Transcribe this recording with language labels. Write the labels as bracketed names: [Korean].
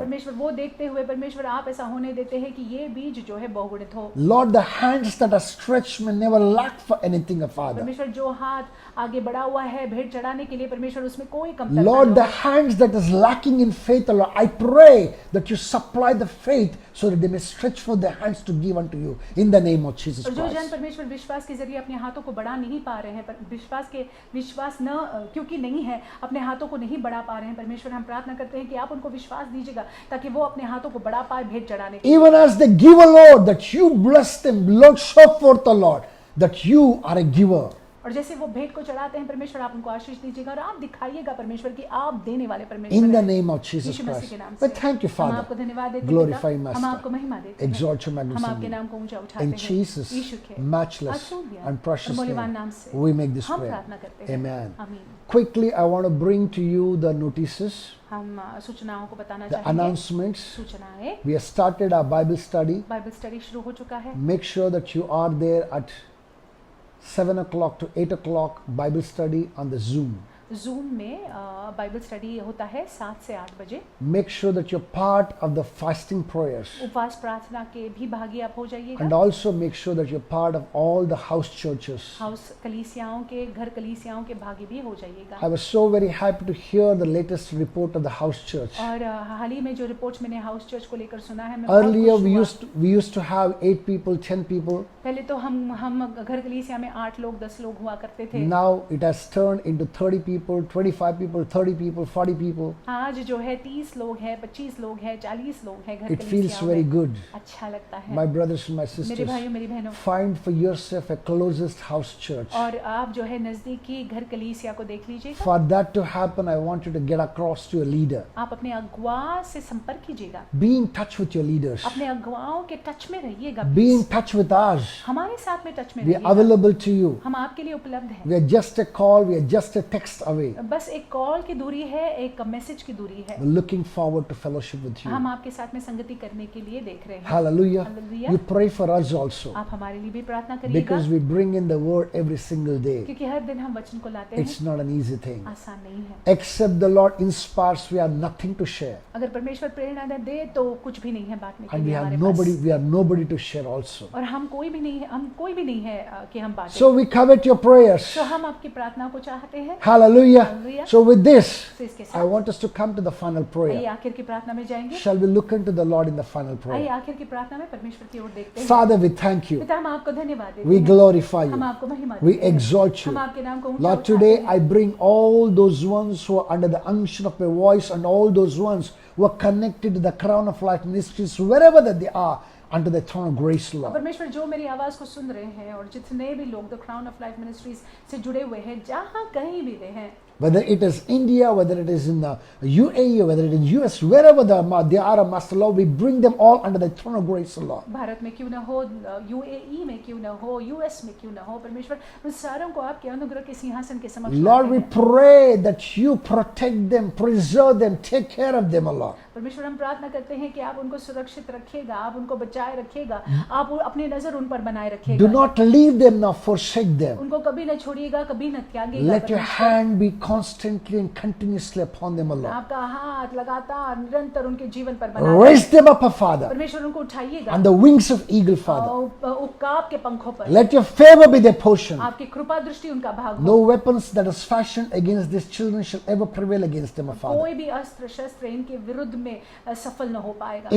[Hindi] परमेश्वर वो देखते हुए परमेश्वर आप ऐसा होने देते हैं कि ये बीज जो है बहुगुणित हो। [English] Lord, the hands that are stretched may never lack for anything, O Father. [Hindi] परमेश्वर जो हाथ आगे बढ़ा हुआ है भेंट चढ़ाने के लिए परमेश्वर उसमें कोई कमतरता [English] Lord, [Hindi] न [English] the [Hindi] हो। [English] hands that is lacking in faith, O Lord, I pray that you supply the faith so that they may stretch forth their hands to give unto you in the name of Jesus [Hindi] और जो जन [English] Christ. [Hindi] परमेश्वर विश्वास के जरिए अपने हाथों को बढ़ा नहीं पा रहे हैं, पर विश्वास न क्योंकि नहीं है, अपने हाथों को नहीं बढ़ा पा रहे हैं, परमेश्वर हम प्रार्थना करते हैं कि आप उनको विश्वास दीजिएगा ताकि वो अपने हाथों को बढ़ा पाए भेंट चढ़ाने के लिए। [English] Even as they give, O Lord, that you bless them, Lord, show forth, O Lord, that you are a giver. [Hindi] और जैसे वो भेंट को चढ़ाते हैं परमेश्वर आप उनको आशीष दीजिएगा और आप दिखाइएगा परमेश्वर कि आप देने वाले परमेश्वर [English] In the [Hindi] हैं। [English] name of Jesus [Hindi] Yeshu Masih [English] Christ. [Hindi] के नाम [English] But [Hindi] से [English] thank you, [Hindi] हम [English] Father. [Hindi] आपको धन्यवाद देते हैं [English] Glorify [Hindi] पिता। [English] Master. [Hindi] हम आपको महिमा देते हैं, [English] Exalt your [Hindi] हम आपके [English] magnificent [Hindi] नाम [English] name. [Hindi] को ऊंचा उठाते [English] In [Hindi] हैं [English] Jesus' [Hindi] यीशु के [English] matchless [Hindi] अतुल्य [English] and precious [Hindi] और मूल्यवान [English] name, [Hindi] नाम से [English] we make this [Hindi] हम [English] prayer. [Hindi] प्रार्थना करते हैं। [English] Amen. [Hindi] आमीन। [English] Quickly, I want to bring to you the notices, [Hindi] हम सूचनाओं को बताना [English] the [Hindi] चाहेंगे। [English] announcements. [Hindi] सूचनाएं, [English] We have started our Bible study. [Hindi] Bible study शुरू हो चुका है। [English] Make sure that you are there at 7 o'clock to 8 o'clock Bible study on the Zoom. [Hindi] Zoom में बाइबल स्टडी होता है 7 से 8 बजे। [English] Make sure that you're part of the fasting prayers. [Hindi] उपवास प्रार्थना के भी भागी आप हो [English] And [Hindi] जाइएगा। [English] also make sure that you're part of all the house churches. [Hindi] House कलीसियाओं के घर कलीसियाओं के भागी भी हो जाइएगा। [English] I was so very happy to hear the latest report of the house church. [Hindi] और हाल ही में जो रिपोर्ट्स मैंने हाउस चर्च को लेकर सुना है, मैं बहुत [English] Earlier [Hindi] खुश हुआ। [English] we used to have 8 people, 10 people. [Hindi] पहले तो हम घर कलीसिया में 8 लोग 10 लोग हुआ करते थे। [English] Now it has turned into 30 people, 25 people, 30 people, 40 people. [Hindi] आज जो है 30 लोग हैं, 25 लोग हैं, 40 लोग हैं घर [English] It feels [Hindi] कलीसियाओं [English] very [Hindi] में। [English] good. [Hindi] अच्छा लगता है। [English] My brothers and my [Hindi] मेरे [English] sisters, [Hindi] भाइयों मेरी बहनों, [English] find for yourself a closest house church. [Hindi] और आप जो है नजदीकी घर कलीसिया को देख लीजिएगा। [English] For that to happen, I want you to get across to a leader. [Hindi] आप अपने अगुआ से संपर्क कीजिएगा, [English] Be in touch with your leaders. [Hindi] अपने अगुवाओं के टच में रहिएगा। [English] Be in touch with us. [Hindi] हमारे साथ में टच में [English] We are [Hindi] रहिएगा। [English] available to you. [Hindi] हम आपके लिए उपलब्ध हैं। [English] We are just a call, we are just a text away. [Hindi] बस एक कॉल की दूरी है, एक मैसेज की दूरी है। [English] We're looking forward to fellowship with you. हम आपके साथ में संगति करने के लिए देख रहे हैं। Hallelujah. Hallelujah. You pray for us also [Hindi] आप हमारे लिए भी प्रार्थना करिएगा, [English] because we bring in the word every single day. [Hindi] क्योंकि हर दिन हम वचन को लाते हैं। [English] It's not an easy thing. [Hindi] आसान नहीं है। [English] Except the Lord inspires, we have nothing to share. [Hindi] अगर परमेश्वर प्रेरणा न दे तो कुछ भी नहीं है बांटने के [English] And we [Hindi] लिए [English] have [Hindi] हमारे [English] nobody, [Hindi] pass. [English] we have nobody to share also. [Hindi] और हम कोई भी नहीं है कि हम बांटें। [English] So we covet your prayers. [Hindi] तो हम आपकी प्रार्थना को चाहते हैं। [English] Hallelujah. Hallelujah. So with this, [Hindi] तो इसके [English] I [Hindi] साथ [English] want us to come to the final [Hindi] आइए [English] prayer. [Hindi] आखिर की प्रार्थना में जाएंगे। [English] Shall we look into the Lord in the final [Hindi] आइए [English] prayer? [Hindi] आखिर की प्रार्थना में परमेश्वर की ओर देखते हैं। [English] Father, we thank you. [Hindi] पिता हम आपको धन्यवाद देते [English] We [Hindi] हैं। [English] glorify [Hindi] हम [English] you. [Hindi] आपको महिमा [English] We [Hindi] देते हैं। [English] exalt [Hindi] हम [English] you. [Hindi] आपके नाम को ऊंचा [English] Lord, [Hindi] उठाते [English] today [Hindi] हैं। [English] I bring all those ones who are under the unction of my voice and all those ones who are connected to the Crown of Life Ministries, wherever that they are, under the throne of grace, [Hindi] और [English] Lord. [Hindi] परमेश्वर जो मेरी आवाज को सुन रहे हैं और जितने भी लोग the crown of life ministries से जुड़े हुए हैं, जहां कहीं भी वे हैं, [English] Whether it is India, whether it is in the UAE, or whether it is US, wherever they are, Master Lord, we bring them all under the throne of grace, Lord. [Hindi] Bharat में क्यों ना हो, यूएई में क्यों ना हो, US में क्यों ना हो, परमेश्वर उन सारों को आपके अनुग्रह के सिंहासन के समक्ष [English] Lord, [Hindi] लाते [English] we [Hindi] हैं। [English] pray that you protect them, preserve them, take care of them, Lord. [Hindi] परमेश्वर हम प्रार्थना करते हैं कि आप उनको सुरक्षित रखिएगा, आप उनको बचाए रखिएगा, आप अपनी नजर उन पर बनाए [English] Do [Hindi] रखिएगा, [English] not leave them nor forsake them. [Hindi] उनको कभी न छोड़िएगा, कभी न त्यागिएगा। [English] Let your [Hindi] परमेश्वर, [English] hand be constantly and continuously upon them, O Lord. [Hindi] आपका हाथ लगातार निरंतर उनके जीवन पर बना रहे। [English] Raise them up, O Father, [Hindi] परमेश्वर उनको उठाइएगा [English] on the wings of eagle, Father. [Hindi] उकाब के पंखों पर। [English] Let your favor be their portion. [Hindi] आपकी कृपा दृष्टि उनका भाग हो। [English] No weapons that is fashioned against these children shall ever prevail against them, O Father. [Hindi] कोई भी अस्त्र शस्त्र इनके विरुद्ध में सफल न हो पाएगा।